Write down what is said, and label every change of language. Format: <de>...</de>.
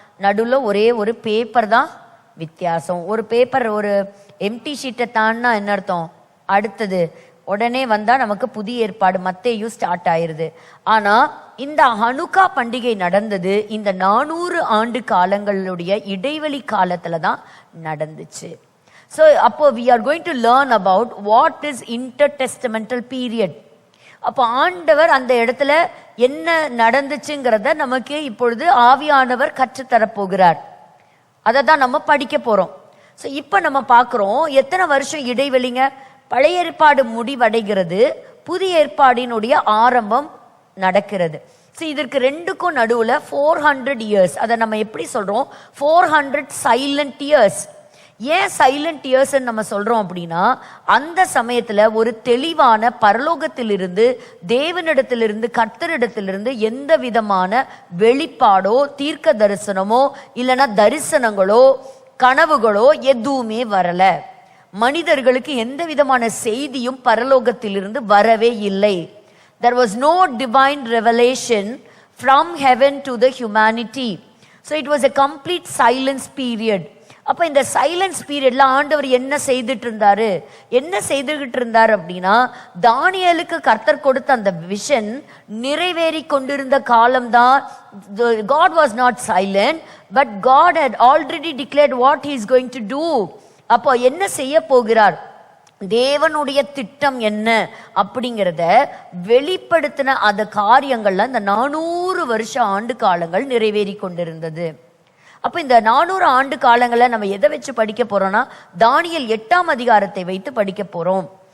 <ta>நடுவுல ஒரே ஒரு பேப்பர் தான் வித்தியாசம். ஒரு பேப்பர், ஒரு எம்டி ஷீட்டை தான்னா என்ன அர்த்தம்? அடுத்தது உடனே வந்தா நமக்கு புதிய ஏற்பாடு மத்தேயு ஸ்டார்ட் ஆயிருது. ஆனா இந்த ஹனுக்கா பண்டிகை நடந்தது இந்த 400 ஆண்டு காலங்களுடைய இடைவெளி காலத்துல தான் நடந்துச்சு.</ta> <en>So</en> <ta>அப்போ</ta> <en>we are going to learn about what is intertestamental period.</en> <ta>அப்போ ஆண்டவர் அந்த இடத்துல என்ன நடந்துச்சுங்கிறத நமக்கு இப்பொழுது ஆவியானவர் கற்றுத்தரப் போகிறார். அதை தான் நம்ம படிக்க போறோம். ஸோ இப்போ நம்ம பார்க்குறோம் எத்தனை வருஷம் இடைவெளிங்க. பழைய ஏற்பாடு முடிவடைகிறது, புதிய ஏற்பாடினுடைய ஆரம்பம் நடக்கிறது. ஸோ இதற்கு ரெண்டுக்கும் நடுவில் 400 இயர்ஸ். அதை நம்ம எப்படி சொல்றோம்? 400 சைலண்ட் இயர்ஸ். ஏன் சைலண்ட் இயர்ஸ் நம்ம சொல்றோம் அப்படின்னா, அந்த சமயத்துல ஒரு தெளிவான பரலோகத்திலிருந்து தேவனிடத்திலிருந்து கர்த்தரிடத்திலிருந்து எந்த விதமான வெளிப்பாடோ தீர்க்க தரிசனமோ இல்லைன்னா தரிசனங்களோ கனவுகளோ எதுவுமே வரல. மனிதர்களுக்கு எந்த விதமான செய்தியும் பரலோகத்திலிருந்து வரவே இல்லை.</ta> <en>There was no divine revelation from heaven to the humanity. So it was a complete silence period.</en> <ta>அப்ப இந்த சைலன்ஸ் பீரியட்ல ஆண்டவர் என்ன செய்துட்டு இருந்தாரு அப்படின்னா, தானியேலுக்கு கர்த்தர் கொடுத்த அந்த விஷன் நிறைவேறி கொண்டிருந்த காலம்தான்.</ta> <en>God was not silent, but God had already declared what he is going to do.</en> <ta>அப்போ என்ன செய்ய போகிறார், தேவனுடைய திட்டம் என்ன அப்படிங்கிறத வெளிப்படுத்தின அந்த காரியங்கள்ல இந்த 400 வருஷ ஆண்டு காலங்கள் நிறைவேறி கொண்டிருந்தது. அப்ப இந்த 400 ஆண்டு காலங்களை நம்ம எதை வச்சு படிக்க போறோம்னா, தானியேல் 8ஆம் அதிகாரத்தை வைத்து படிக்க போறோம்.</ta>